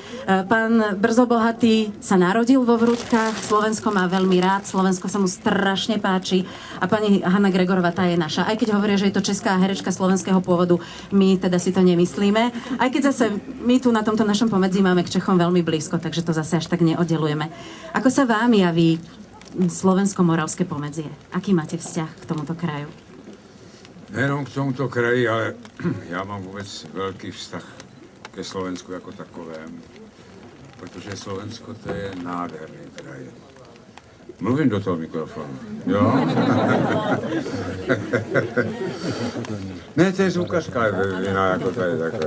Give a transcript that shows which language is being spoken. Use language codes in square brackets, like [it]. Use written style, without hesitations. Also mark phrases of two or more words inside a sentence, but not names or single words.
[sk] Pán Brzobohatý sa narodil vo Vrútkach, Slovensko má veľmi rád, Slovensko sa mu strašne páči a pani Hanna Gregorová, tá je naša. Aj keď hovoria, že je to česká herečka slovenského pôvodu, my teda si to nemyslíme. Aj keď zase my tu na tomto našom pomedzi máme k Čechom veľmi blízko, takže to zase až tak neoddelujeme. Ako sa vám javí slovensko-moravské pomedzie? Aký máte vzťah k tomuto kraju? [cs] Nejenom k tomuto kraji, ale já mám vůbec velký vztah ke Slovensku jako takovému, protože Slovensko to je nádherný kraj. Mluvím do toho mikrofonu, jo? Ne, to je zvukařka jiná, jako tady takhle.